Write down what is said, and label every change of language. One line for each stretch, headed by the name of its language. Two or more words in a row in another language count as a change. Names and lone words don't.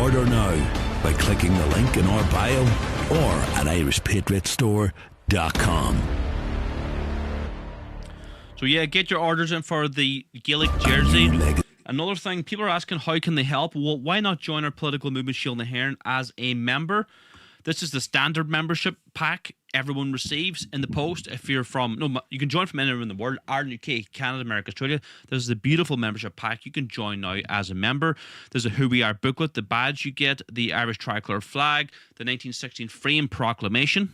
English: Order now by clicking the link in our bio or at irishpatriotstore.com. So yeah, get your orders in for the Gaelic jersey. Another thing, people are asking how can they help? Well, why not join our political movement Shiel na HÉireann as a member? This is the standard membership pack everyone receives in the post. If you're you can join from anywhere in the world, Ireland, UK, Canada, America, Australia. This is the beautiful membership pack. You can join now as a member. There's a Who We Are booklet, the badge you get, the Irish tricolour flag, the 1916 Freedom Proclamation.